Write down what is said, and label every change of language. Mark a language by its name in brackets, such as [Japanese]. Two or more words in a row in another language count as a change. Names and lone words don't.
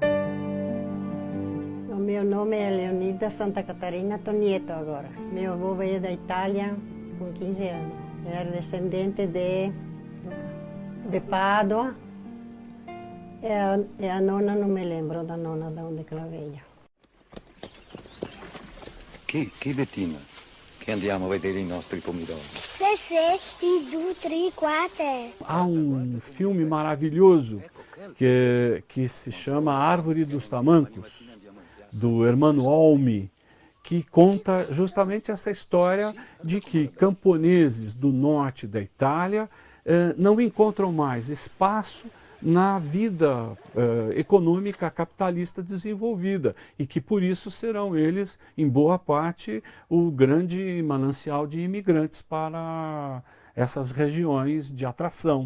[Portuguese] O meu nome é Leonilda Santa Catarina Tonieto agora. Meu avô veio da Itália com 15 anos. Era descendente de Pádua. E a nona, não me lembro da nona de onde ela veio. [Italian] Che Bettina, che andiamo a vedere i nostri pomidori. Se, 1, 2, 3, 4. [Portuguese] Há um filme maravilhoso que se chama Árvore dos Tamancos, do Hermano Olmi, que conta justamente essa história de que camponeses do norte da Itália não encontram mais espaço na vida econômica capitalista desenvolvida e que por isso serão eles, em boa parte, o grande manancial de imigrantes para essas regiões de atração.